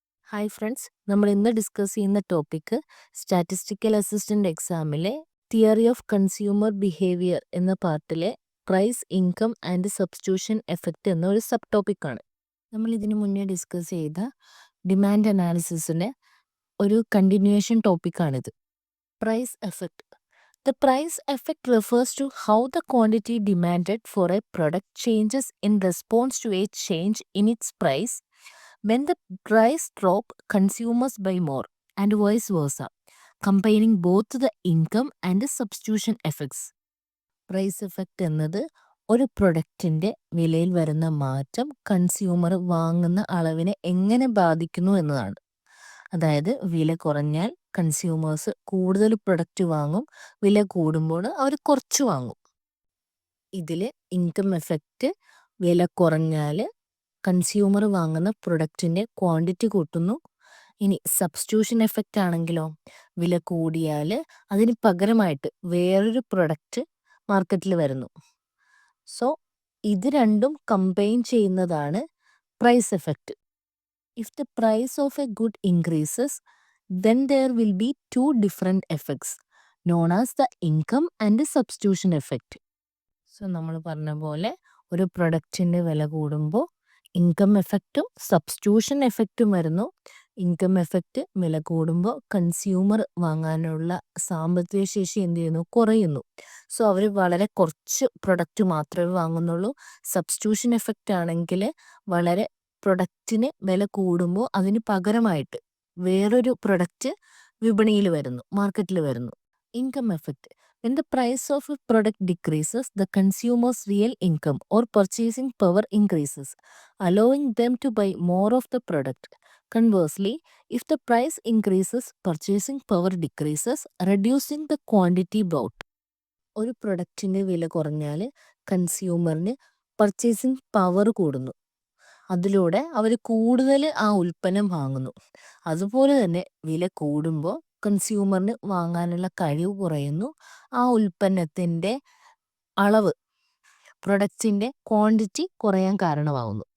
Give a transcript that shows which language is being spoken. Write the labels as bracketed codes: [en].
[ml] Hi friends, നമ്മൾ ഇന്ന് discuss ചെയ്യുന്ന topic statistical assistant എക്സാമിലെ theory of consumer behaviour എന്ന പാർട്ടിലെ price, income and substitution effect എന്ന ഒരു സബ് ടോപ്പിക്കാണ്. നമ്മൾ ഇതിനു മുന്നേ ഡിസ്കസ് ചെയ്ത ഡിമാൻഡ് അനാലിസിസിൻ്റെ ഒരു continuation ടോപ്പിക്കാണിത്. Price effect. [en] The price effect refers to how the quantity demanded for a product changes in response to a change in its price. When the price drop, consumers buy more, and vice versa, comparing both the income and the substitution effects. [ml] Price effect എന്നത് ഒരു പ്രൊഡക്റ്റിൻ്റെ വിലയിൽ വരുന്ന മാറ്റം consumer വാങ്ങുന്ന അളവിനെ എങ്ങനെ ബാധിക്കുന്നു എന്നതാണ്. അതായത് വില കുറഞ്ഞാൽ കൺസ്യൂമേഴ്സ് കൂടുതൽ പ്രൊഡക്റ്റ് വാങ്ങും, വില കൂടുമ്പോൾ അവർ കുറച്ച് വാങ്ങും. ഇതിൽ ഇൻകം എഫക്റ്റ്, വില കുറഞ്ഞാൽ കൺസ്യൂമർ വാങ്ങുന്ന പ്രൊഡക്റ്റിൻ്റെ ക്വാണ്ടിറ്റി കൂട്ടുന്നു. ഇനി സബ്സ്റ്റിറ്റ്യൂഷൻ എഫക്റ്റ് ആണെങ്കിലോ, വില കൂടിയാൽ അതിന് പകരമായിട്ട് വേറൊരു പ്രൊഡക്റ്റ് മാർക്കറ്റിൽ വരുന്നു. സോ ഇത് രണ്ടും കമ്പൈൻ ചെയ്യുന്നതാണ് price effect. [en] If the price of a good increases, then there will be two different effects known as the income and the substitution effect. [ml] So നമ്മൾ പറഞ്ഞ പോലെ ഒരു പ്രൊഡക്റ്റിൻ്റെ വില കൂടുമ്പോൾ ഇൻകം എഫക്റ്റും സബ്സ്റ്റിറ്റ്യൂഷൻ എഫക്റ്റും വരുന്നു. ഇൻകം എഫക്റ്റ് വില കൂടുമ്പോൾ കൺസ്യൂമർ വാങ്ങാനുള്ള സാമ്പത്തിക ശേഷി എന്ത് ചെയ്യുന്നു, കുറയുന്നു. സോ അവർ വളരെ കുറച്ച് പ്രൊഡക്റ്റ് മാത്രമേ വാങ്ങുന്നുള്ളൂ. സബ്സ്റ്റിറ്റ്യൂഷൻ എഫക്റ്റ് ആണെങ്കിൽ വളരെ പ്രൊഡക്റ്റിന് വില കൂടുമ്പോൾ അതിന് പകരമായിട്ട് വേറൊരു പ്രൊഡക്റ്റ് വിപണിയിൽ വരുന്നു, മാർക്കറ്റിൽ വരുന്നു. Income effect. [en] When the price of a product decreases, the consumer's real income or purchasing power increases, allowing them to buy more of the product. Conversely, if the price increases, purchasing power decreases, reducing the quantity bought. [ml] ഒരു പ്രൊഡക്റ്റിൻ്റെ വില കുറഞ്ഞാൽ കൺസ്യൂമറിന് purchasing power കൂടുന്നു. അതിലൂടെ അവർ കൂടുതൽ ആ ഉൽപ്പന്നം വാങ്ങുന്നു. അതുപോലെ തന്നെ വില കൂടുമ്പോൾ കൺസ്യൂമറിന് വാങ്ങാനുള്ള കഴിവ് കുറയുന്നു. ആ ഉൽപ്പന്നത്തിൻ്റെ അളവ്, പ്രൊഡക്റ്റിൻ്റെ ക്വാണ്ടിറ്റി കുറയാൻ കാരണമാകുന്നു.